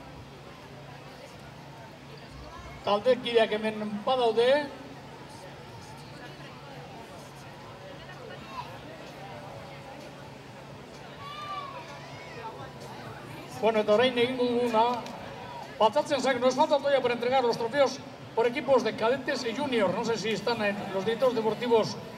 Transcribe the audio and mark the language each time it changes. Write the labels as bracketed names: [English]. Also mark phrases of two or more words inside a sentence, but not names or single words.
[Basque] Taldekideak hemen badaude. Bueno, eta orain egingo duguna, batzatzen zak, [Spanish] nos falta todavía por entregar los trofeos por equipos de cadetes y junior. No sé si están en los directores deportivos.